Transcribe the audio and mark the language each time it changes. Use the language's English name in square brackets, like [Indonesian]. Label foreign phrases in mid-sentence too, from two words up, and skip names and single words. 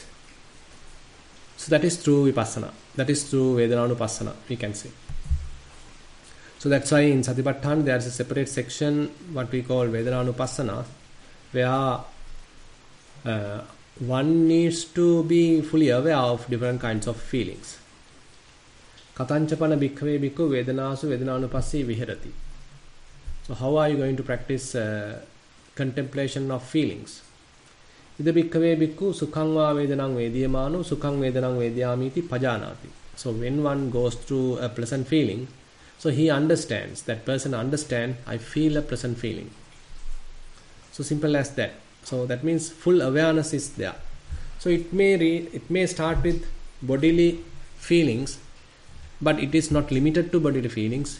[English] So that is through vipassana, that is through Dvayatanupassana, we can say. So that's why in Satipatthana there is a separate section what we call Dvayatanupassana, where one needs to be fully aware of different kinds of feelings. [Pali] Katanchapana bhikkhave bhikkhu vedanasu vedananupassī viharati. [English] So how are you going to practice contemplation of feelings? [Pali] Ida bhikkhave bhikkhu sukhang va vedanang vediyamano sukhang vedanang vediyamiti pajanati. [English] So when one goes through a pleasant feeling, so he understands, that person understands, I feel a pleasant feeling. So simple as that. So that means full awareness is there. So it may start with bodily feelings, but it is not limited to bodily feelings.